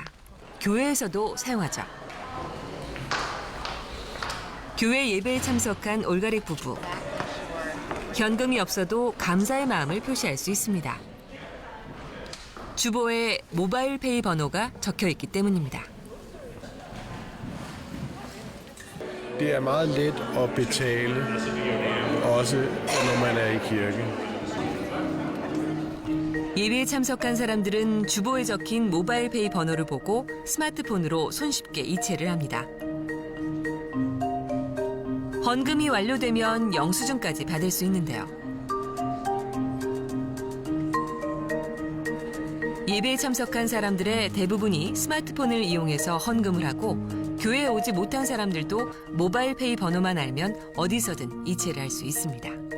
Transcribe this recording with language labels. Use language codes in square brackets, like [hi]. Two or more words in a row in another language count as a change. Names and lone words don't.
[ko] 교회에서도 사용하죠. 교회 예배에 참석한 올가릭 부부. 현금이 없어도 감사의 마음을 표시할 수 있습니다. 주보에 모바일페이 번호가 적혀 있기 때문입니다. [da] Det er meget let at betale, også når man er i kirke. [ko] 예배에 참석한 사람들은 주보에 적힌 모바일페이 번호를 보고 스마트폰으로 손쉽게 이체를 합니다. 헌금이 완료되면 영수증까지 받을 수 있는데요. 예배에 참석한 사람들의 대부분이 스마트폰을 이용해서 헌금을 하고 교회에 오지 못한 사람들도 모바일페이 번호만 알면 어디서든 이체를 할 수 있습니다.